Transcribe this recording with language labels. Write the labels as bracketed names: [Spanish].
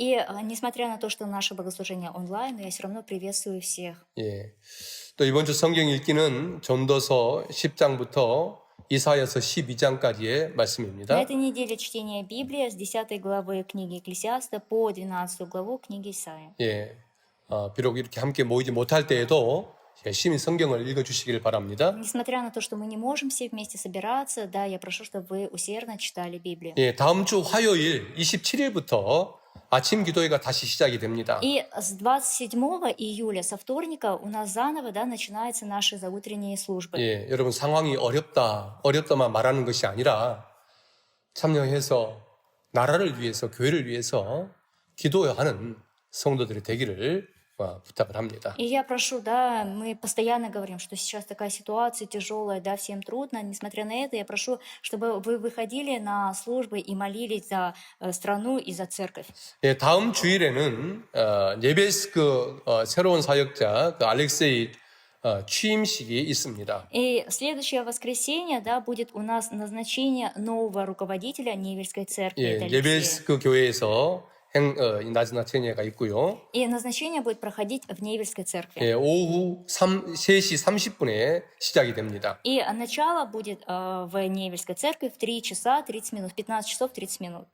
[Russian] И несмотря на то, что наше богослужение онлайн, я все равно приветствую всех. [Korean] 예, 또 이번 주 성경 읽기는 전도서 10장부터 이사야서 12장까지의 [Russian] На [Korean] 말씀입니다. [Russian] этой неделе чтение Библии с 10 главы книги Экклесиаста по 12 главу книги Исаия. [Korean] 예, 비록 이렇게 함께 모이지 못할 때에도 열심히 성경을 읽어주시길 바랍니다. [Russian] Несмотря на то, что мы не можем все вместе собираться, да, я прошу, чтобы вы усердно читали Библию. [Korean] 예, 다음 주 화요일 27일부터 아침 기도회가 다시 시작이 됩니다. [Russian] И с 27 июля, со вторника, у нас заново, да, начинаются наши заутренние службы. [Korean] 예, 여러분 상황이 어렵다만 말하는 것이 아니라 참여해서 나라를 위해서 교회를 위해서 기도하는 성도들이 되기를 부탁을 합니다. [Russian] И я прошу, да, мы постоянно говорим, что сейчас такая ситуация тяжелая, да, всем трудно. Несмотря на это, я прошу, чтобы вы выходили на службы и молились за страну и за церковь. [Korean] 예, 다음 주일에는 예배스크 새로운 사역자 알렉세이 취임식이 있습니다. [Russian] И следующее воскресенье, да, будет у нас назначение нового руководителя Невельской церкви. 예, это Алексея. [Korean] 예배스크 교회에서 나즈나체니아가 있고요. [Russian] И назначение будет проходить в Невельской церкви. [Korean] 예, 오후 3시 30분에 시작이 됩니다. [Russian] И начало будет в Невельской церкви в 3 часа 30 минут, 15 часов 30 минут.